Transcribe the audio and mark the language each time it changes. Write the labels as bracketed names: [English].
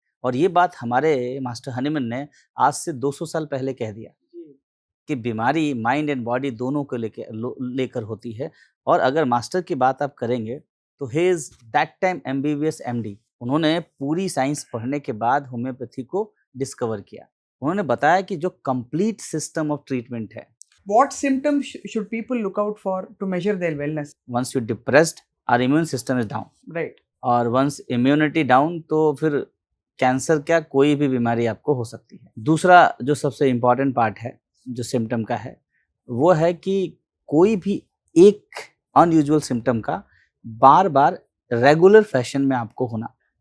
[Hindi] और ये बात हमारे मास्टर हनीमन ने आज से 200 साल पहले कह दिया कि बीमारी [English] mind and body [Hindi] दोनों को लेकर होती है। और अगर मास्टर की बात आप करेंगे तो [English] he is that time [Hindi] MBBS MD, उन्होंने पूरी साइंस पढ़ने के बाद होम्योपैथी को डिस्कवर किया। उन्होंने बताया कि जो कंप्लीट सिस्टम ऑफ ट्रीटमेंट है, [English] What symptoms should people look out for to measure their wellness? Once you depressed our immune system is down, Right. [Hindi] और [English] once immunity down [Hindi] तो फिर कैंसर क्या कोई भी बीमारी आपको हो सकती है। दूसरा जो सबसे इम्पॉर्टेंट पार्ट है जो सिम्टम का है वो है कि कोई भी एक अनयूजुअल सिम्टम का बार बार रेगुलर फैशन में आपको होना।